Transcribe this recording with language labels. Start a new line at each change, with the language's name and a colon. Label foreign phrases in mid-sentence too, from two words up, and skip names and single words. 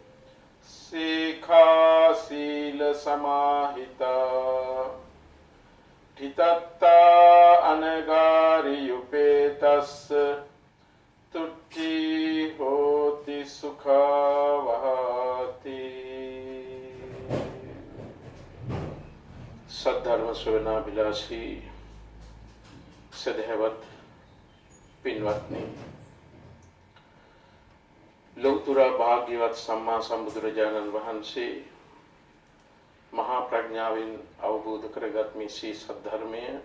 Pali: සීඛා සීල සමාහිතා තිතත්තා අනගාරි යුපේතස්ස තුට්ඨි හෝති සුඛවහති.
Sinhala: සද්ධර්ම ශ්‍රවණාභිලාෂී සදහවත් පින්වත්නි, ලෞතර භාග්‍යවත් සම්මා සම්බුදුරජාණන් වහන්සේ මහා ප්‍රඥාවෙන් අවබෝධ කරගත් මේ ශ්‍රී සද්ධර්මය